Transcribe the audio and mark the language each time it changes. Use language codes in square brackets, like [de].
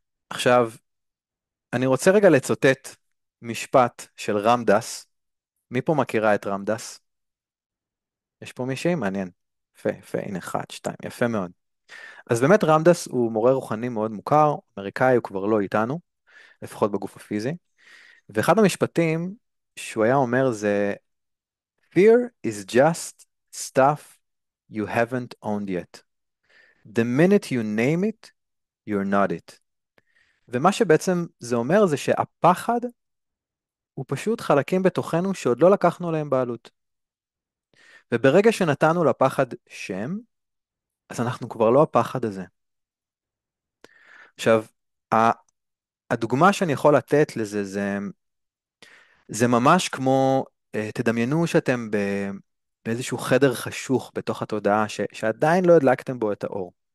[he] עכשיו, אני רוצה רגע לצטט משפט של רמדס. מי פה מכירה את רמדס? יש פה מישהי? מעניין. יפה, יפה, הנה 1, 2, יפה מאוד. אז באמת רמדס הוא מורה רוחני מאוד מוכר, אמריקאי, הוא כבר לא איתנו, לפחות בגוף הפיזי. ואחד המשפטים שהוא היה אומר זה [en] Fear is just stuff you haven't owned yet. The minute you name it, you're not it. [he] ומה שבעצם זה אומר זה שהפחד הוא פשוט חלקים בתוכנו שעוד לא לקחנו עליהם בעלות. וברגע שנתנו לפחד שם, אז אנחנו כבר לא הפחד הזה. עכשיו, ה- הדוגמה שאני יכול לתת לזה זה ממש כמו, תדמיינו שאתם באיזשהו חדר חשוך בתוך התודעה שעדיין לא הדלקתם בו את האור.